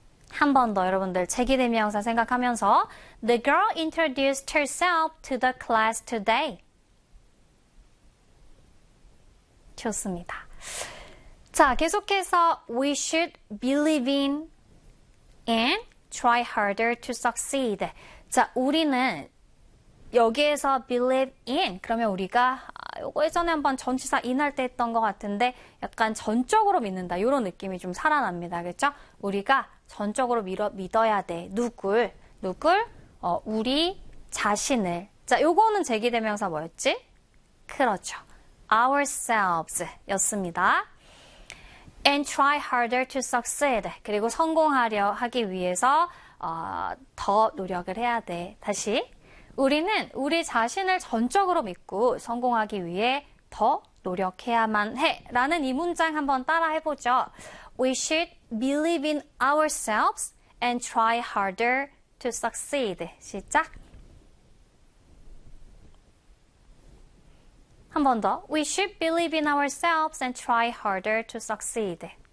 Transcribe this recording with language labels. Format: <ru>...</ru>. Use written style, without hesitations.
<ko>한번더 여러분들 재기대명사 생각하면서</ko> <en>The girl introduced herself to the class today.</en> <ko>좋습니다. 자, 계속해서</ko> <en>We should believe in and try harder to succeed.</en> <ko>자, 우리는 여기에서 believe in 그러면 우리가 요거 예전에 한번 전치사 in 할때 했던 것 같은데 약간 전적으로 믿는다 이런 느낌이 좀 살아납니다. 그렇죠? 우리가 전적으로 믿어야 돼. 누굴? 누굴? 우리 자신을. 자, 요거는 재개대명사 뭐였지? 그렇죠. ourselves 였습니다.</ko> <en>and try harder to succeed.</en> <ko>그리고 성공하려 하기 위해서 더 노력을 해야 돼. 다시. 우리는 우리 자신을 전적으로 믿고 성공하기 위해 더 노력해야만 해. 라는 이 문장 한번 따라 해보죠.</ko> <en>We should believe in ourselves and try harder to succeed.</en> <ko>시작. 한번 더.</ko> <en>We should believe in ourselves and try harder to succeed.</en>